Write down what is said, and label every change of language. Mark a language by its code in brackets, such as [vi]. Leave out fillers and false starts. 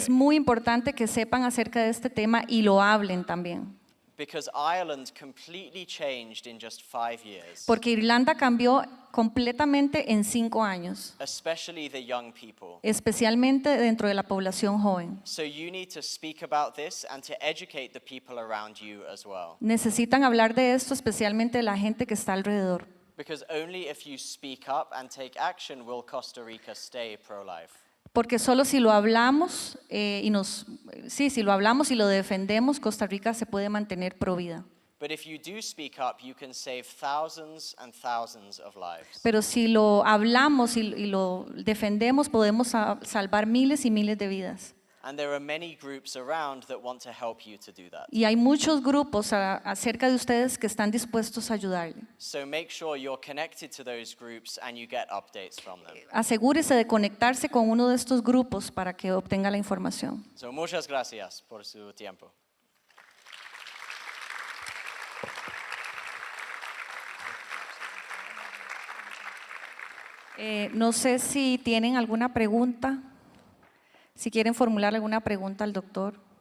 [es] Es muy importante que sepan acerca de este tema y lo hablen también. [en] Because Ireland completely changed in just 5 years. [es] Porque Irlanda cambió completamente en 5 años, [en] Especially the young people. [es] especialmente dentro de la población joven. [en] So you need to speak about this and to educate the people around you as well. [es] Necesitan hablar de esto, especialmente la gente que está alrededor. [en] Because only if you speak up and take action will Costa Rica stay pro-life. [es] Porque solo si lo hablamos si lo hablamos y lo defendemos, Costa Rica se puede mantener pro vida. [en] But if you do speak up, you can save thousands and thousands of lives. [es] Pero si lo hablamos y lo defendemos, podemos salvar miles y miles de vidas. [en] And there are many groups around that want to help you to do that. [es] Y hay muchos grupos acerca de ustedes que están dispuestos a ayudarle. [en] So make sure you're connected to those groups and you get updates from them. [es] Asegúrese de conectarse con uno de estos grupos para que obtenga la información. So muchas gracias por su tiempo. No sé si tienen alguna pregunta, si quieren formular alguna pregunta al doctor.